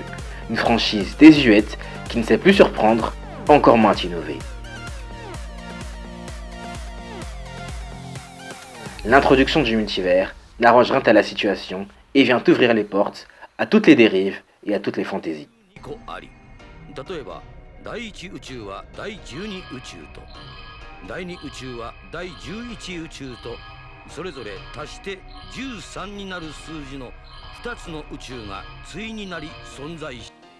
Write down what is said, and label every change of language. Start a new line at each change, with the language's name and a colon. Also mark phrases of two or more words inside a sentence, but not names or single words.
French: Une franchise désuète qui ne sait plus surprendre, encore moins innover. L'introduction du multivers n'arrange rien à la situation et vient ouvrir les portes à toutes les dérives et à toutes les fantaisies.
Japanese: 例えば第1宇宙は第12宇宙と第2宇宙は第11宇宙とそれぞれ足して13になる数字の2つの宇宙が対になり存在し